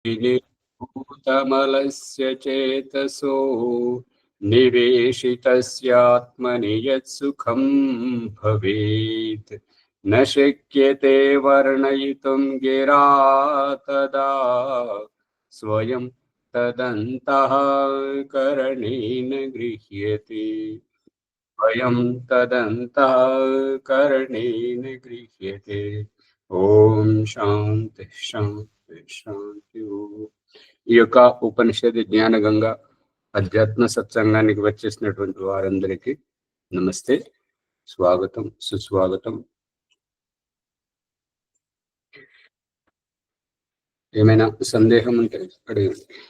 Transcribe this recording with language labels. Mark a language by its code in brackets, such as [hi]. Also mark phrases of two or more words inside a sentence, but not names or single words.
[sa] निर्भूतमलस्य चेतसो निवेशितस्यात्मनि यत्सुखं भवेत् न शक्यते वर्णयितुं गिरा तदा स्वयं तदन्तःकरणेन गृह्यते स्वयं तदन्तःकरणेन गृह्यते। ఓం శాంతి శాంతి శాంతి. [te] ఈ యొక్క ఉపనిషత్ జ్ఞానగంగా అధ్యాత్మ సత్సంగానికి వచ్చేసినటువంటి వారందరికీ నమస్తే, స్వాగతం, సుస్వాగతం. ఏమైనా సందేహం ఉంటే అడగండి.